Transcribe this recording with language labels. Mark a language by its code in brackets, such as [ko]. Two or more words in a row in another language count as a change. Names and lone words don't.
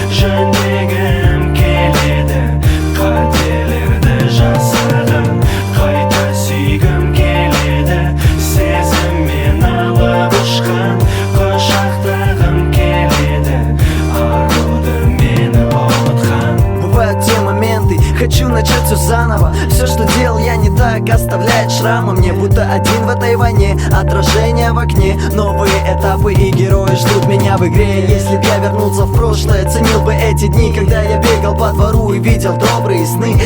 [kk] Жөндегім келеді, қателерді жасаған. Қайта сүйгім келеді, сезіммен алып ұшқан. Құшақтағым келеді, аруды мені ұмытқан. [ru] Бывают те моменты, хочу начать всё заново. Всё, что делал я не так, оставляет шрамы. Мне будто один в этой войне, отражение в окне. Новые этапы и герои ждут меня в игре. Если б я вернулся в прошлое, ценил бы эти дни, когда я бегал по двору и видел добрые сны.